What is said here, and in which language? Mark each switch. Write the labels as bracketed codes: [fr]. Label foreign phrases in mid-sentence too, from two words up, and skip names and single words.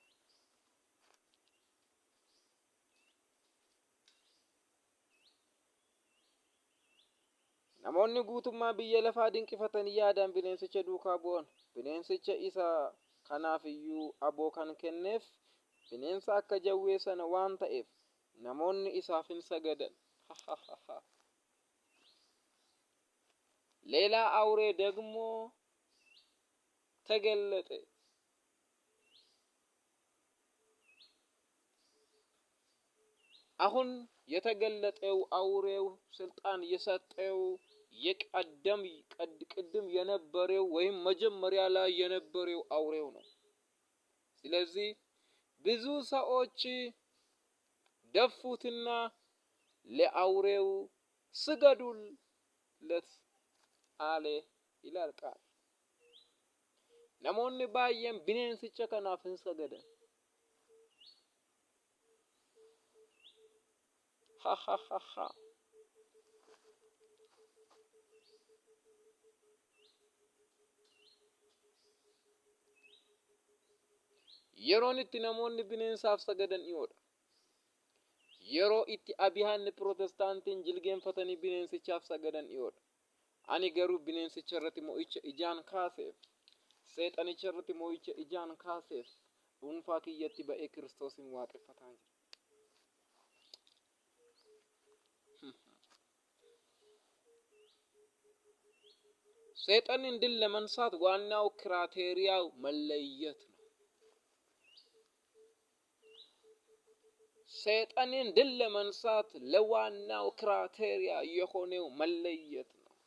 [om] Namoonni guutummaa biyya lafaa dinqifatanii yaadan bineensicha duukaa bu'an. Bineensicha isa kanaaf iyyuu aboo kan kenneef bineensa akka jawwee sana waan ta'eef namoonni isaaf hin sagadan. [am] ሌላ አውሬ ደግሞ ተገለጠ። አሁን የተገለጠው አውሬው ስልጣን የሰጠው ቅድም የነበረው ወይም መጀመሪያ ላይ የነበረው አውሬው ነው። ስለዚህ ብዙ ሰዎች ደፉትና ለአውሬው ስገዱለት አለ ይላል ቃል። [om] namoonni baay'een bineensicha kanaaf hin sagadan. yeroon itti namoonni bineensaaf sagadan dhiyoodha. yeroo itti abiyaanni pirootestaantiin jilgeenfatanii bineensichaaf sagadan dhiyoodha. ani garuu bineensicha irratti mo'icha ijaan kaaseef, seexanicha irratti mo'icha ijaan kaaseef dhuunfaa kiyyatti ba'ee kiristoosin waaqeffataa jira. [am] ሰይጣንን ድል ለመንሳት ዋናው ክራቴሪያው መለየት ነው። ሰይጣንን ድል ለመንሳት ለዋናው ክራቴሪያ የሆነው መለየት ነው።